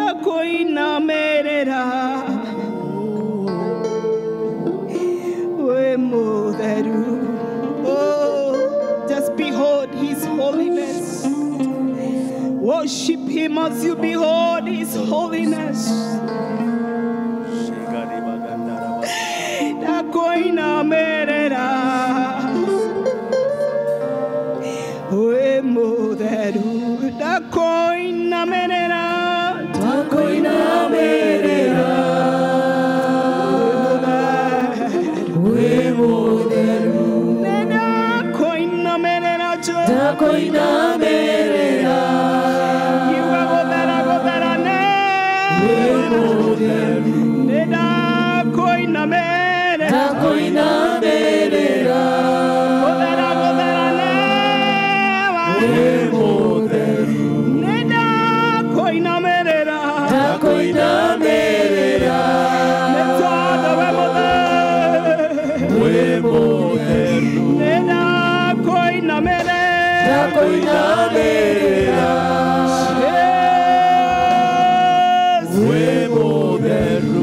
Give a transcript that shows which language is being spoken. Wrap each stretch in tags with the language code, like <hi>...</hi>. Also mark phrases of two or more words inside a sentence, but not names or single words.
<ki>ndakuinamerera we mutheru.</ki> <en>Oh, just behold his holiness. Worship him as you behold his holiness.</en> <ki>Ndakuinamerera we mutheru. Ndakuinamerera we mutheru. Ndakuinamerera ndakuinamerera yugagothera ne we mutheru. Ndakuinamerera ndakuinamerera gothera ne we mutheru. Ndakuinamerera ndakuinamerera netodo we mutheru. Ndakuinamerera we mutheru.</ki>